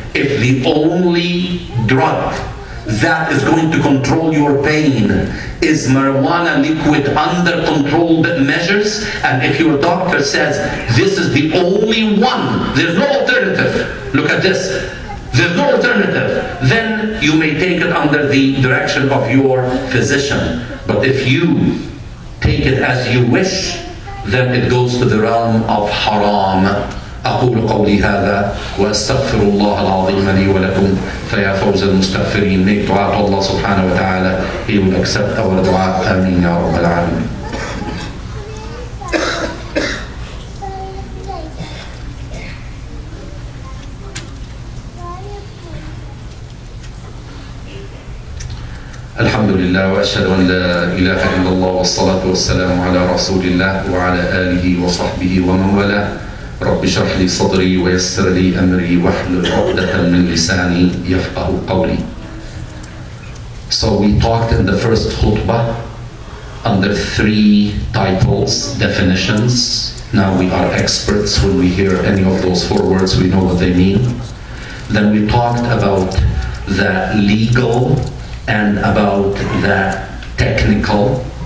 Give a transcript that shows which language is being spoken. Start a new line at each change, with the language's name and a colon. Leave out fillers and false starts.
English: if the only drug that is going to control your pain is marijuana liquid under controlled measures, and if your doctor says this is the only one, there's no alternative, look at this, there's no alternative, then you may take it under the direction of your physician. But if you take it as you wish, then it goes to the realm of haram.
Arabic: أقول قولي هذا وأستغفر الله العظيم لي ولكم فيا فوز المستغفرين.
English: Make dua to Allah subhanahu wa ta'ala. He will accept our dua.
Arabic: Ameen ya Rabbal Alameen. الحمد لله وأشهد أن لا إله إلا الله والصلاة والسلام على رسول الله وعلى آله وصحبه ومن والاه. رب اشرح لي صدري ويسر لي أمري واحلل عقدة من لساني يفقه قولي.
English: So we talked in the first khutbah under 3 titles, definitions. Now we are experts. When we hear any of those 4 words, we know what they mean. Then we talked about the legal and about the technical.